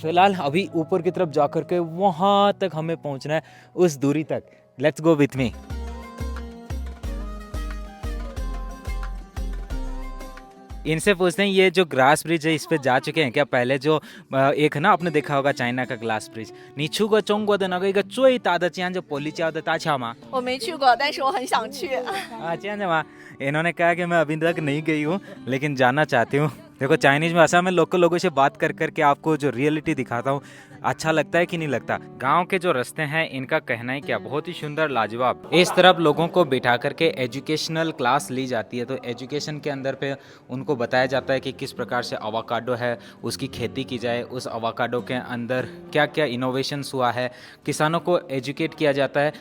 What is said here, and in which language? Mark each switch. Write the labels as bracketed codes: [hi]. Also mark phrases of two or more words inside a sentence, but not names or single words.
[hi] फिलहाल अभी ऊपर की तरफ जाकर के वहाँ तक हमें पहुँचना है, उस दूरी तक। [en] let's go with me. [hi] इनसे पूछते हैं ये जो [en] glass bridge [hi] है इस पे जा चुके हैं क्या पहले? जो एक है ना, आपने देखा होगा चाइना का [en] glass bridge. [zh] 你去过中国的那个一个最大的这样就玻璃胶的大桥吗？我没去过，但是我很想去。这样的吗？ [hi] इन्होंने कहा कि मैं अभी तक नहीं गई हूँ लेकिन जाना चाहती हूँ। देखो चाइनीज भाषा में लोकल लोगों से बात कर करके आपको जो रियलिटी दिखाता हूँ, अच्छा लगता है कि नहीं लगता। गांव के जो रास्ते हैं इनका कहना है क्या, बहुत ही सुंदर लाजवाब। इस तरफ लोगों को बिठा करके [en] educational class [hi] ली जाती है, तो एजुकेशन के अंदर पे उनको बताया जाता है कि किस प्रकार से अवाकाडो है उसकी खेती की जाए, उस अवाकाडो के अंदर क्या क्या इनोवेशंस हुआ है, किसानों को एजुकेट किया जाता है।